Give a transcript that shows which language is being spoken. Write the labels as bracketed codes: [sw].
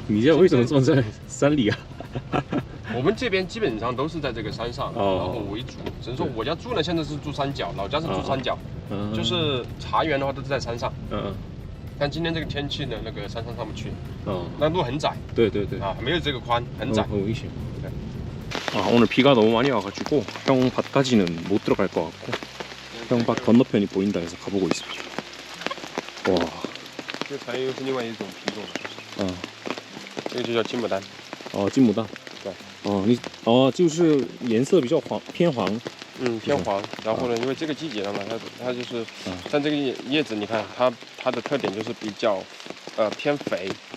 [zh] 你家为什么装在山里啊？我们这边基本上都是在这个山上，然后为主。只是说我家住呢，现在是住山脚，老家是住山脚，就是茶园的话都是在山上。但今天这个天气呢，那个山上上不去，那路很窄。对。没有这个宽，很窄，很危险。 [ko] 오늘 비가 너무 많이 와가지고 형 밭까지는 못 들어갈 것 같고 형 밭 건너편이 보인다 해서 가보고 있습니다. 와. [zh] 这茶叶又是另外一种品种。这个就叫金牡丹。哦，金牡丹。对。哦，就是颜色比较黄，偏黄。偏黄。然后呢，因为这个季节了嘛，它就是像这个叶子，你看它的特点就是比较偏肥。